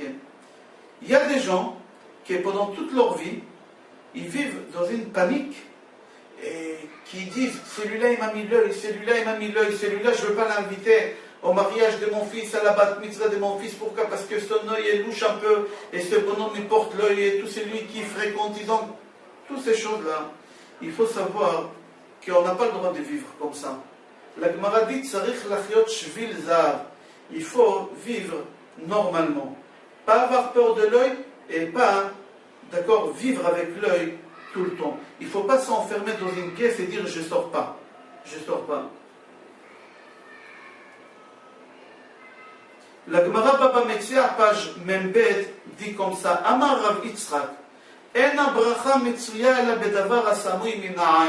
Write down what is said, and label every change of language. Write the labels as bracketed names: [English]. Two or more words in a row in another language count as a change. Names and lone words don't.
[French] Il y a des gens qui, pendant toute leur vie, ils vivent dans une panique et qui disent, celui-là, il m'a mis l'œil, celui-là, il m'a mis l'œil, celui-là, je ne veux pas l'inviter au mariage de mon fils, à la [Hebrew] בת מצווה [French] de mon fils. Pourquoi? Parce que son œil est louche un peu, et ce bonhomme il porte l'œil, et tout celui qui fréquente, ils ont toutes ces choses-là. Il faut savoir qu'on n'a pas le droit de vivre comme ça. La Gemara dit, [Hebrew] צריך לחיות שביל זהב. [French] Il faut vivre normalement. Pas avoir peur de l'œil, et pas, d'accord, vivre avec l'œil tout le temps. Il ne faut pas s'enfermer dans une pièce et dire, je ne sors pas. Je ne sors pas. La Gemara Baba Metzia, page Membet, dit comme ça, [Hebrew] אמר רב יצחק, אין ברכה מצויה אלא בדבר הסמוי מן העין.